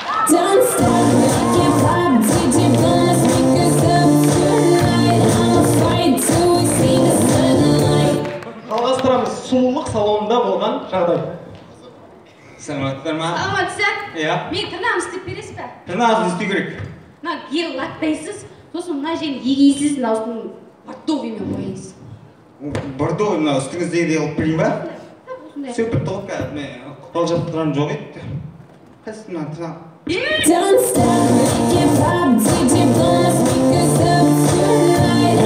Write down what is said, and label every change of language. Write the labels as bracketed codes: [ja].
[en] Don't stop, make it pop, DJ blast, make us up tonight. I'ma fight till we see the sunlight. [kk] Жалғастырамыз сұлулық салонында болған жағдай. Саламатсыздар ма? Саламатсыз? Иә. Мен тырнағымды істеп бересіз бе? Тырнағыңызды істеу керек. Мына гель лактайсыз, сосын мына жерін егейсіз, мынаусын бордовыймен бояйсыз. Бордовый мына үстіңіздегідей қылып берейін ба? Осындай. Все бітті ғой қазір, мен құпал жаптырған жоқ еді. Қайсысы мына тырнақ? [en] Don't stop, make it pop, DJ blast, make us up tonight.